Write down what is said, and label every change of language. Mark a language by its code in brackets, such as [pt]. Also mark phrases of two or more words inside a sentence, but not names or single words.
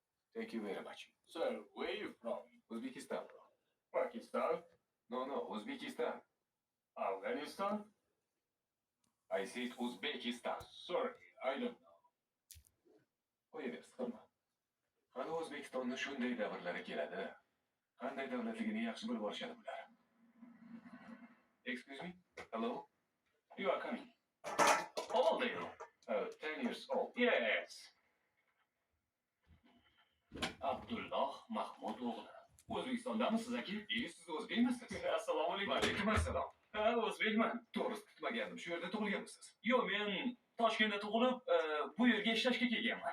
[en] Thank you very much. So, where are you from? Uzbekistan, bro. Pakistan? No, Uzbekistan. Afghanistan? I said Uzbekistan. Sorry, I don't know. [uz] Qo'yaver, siqilma. Hali O'zbekistonni shunday davrlari keladi. Qanday davlatligini yaxshi bilib olishadi bular. [en] Excuse me? Hello? You are coming. How old are you? 10 years old. Yes. [uz] Abdulloh Mahmud o'g'li. O'zbekistondamisiz aka? Siz o'zbekmisiz? Assalomu alaykum. Alaykum assalom. Ha, o'zbekman. To'g'risi kutmagandim. Shu yerda tug'ilganmisiz? Yo'q, men Toshkentda tug'ilib, bu yerga ishlashga kelganman.